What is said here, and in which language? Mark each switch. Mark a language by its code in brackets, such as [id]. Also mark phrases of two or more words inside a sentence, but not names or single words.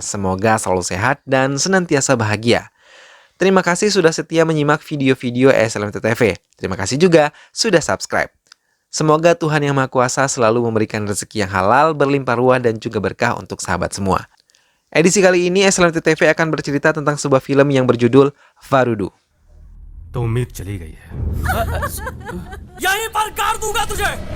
[id] Semoga selalu sehat dan senantiasa bahagia. Terima kasih sudah setia menyimak video-video SLMT TV. Terima kasih juga sudah subscribe. Semoga Tuhan Yang Maha Kuasa selalu memberikan rezeki yang halal, berlimpah ruah, dan juga berkah untuk sahabat semua. Edisi kali ini SLMT TV akan bercerita tentang sebuah film yang berjudul Varudu. [hi] तो उम्मीद चली गई है यहीं पर गाड़ दूंगा तुझे